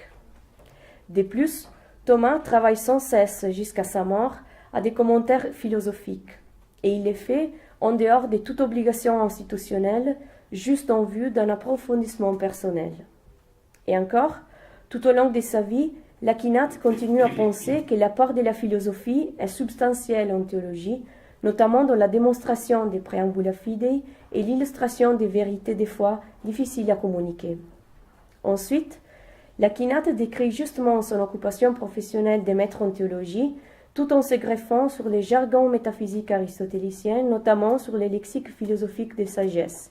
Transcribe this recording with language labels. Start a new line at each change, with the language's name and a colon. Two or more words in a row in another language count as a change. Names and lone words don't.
French: De plus, Thomas travaille sans cesse jusqu'à sa mort à des commentaires philosophiques, et il les fait en dehors de toute obligation institutionnelle, juste en vue d'un approfondissement personnel. Et encore, tout au long de sa vie, l'Akinate continue à penser que l'apport de la philosophie est substantiel en théologie, notamment dans la démonstration des
Latin: préambula fidei
French: et l'illustration des vérités des foi difficiles à communiquer. Ensuite, l'Akinate décrit justement son occupation professionnelle de maître en théologie, tout en se greffant sur les jargons métaphysiques aristotéliciens, notamment sur les lexiques philosophiques de sagesse.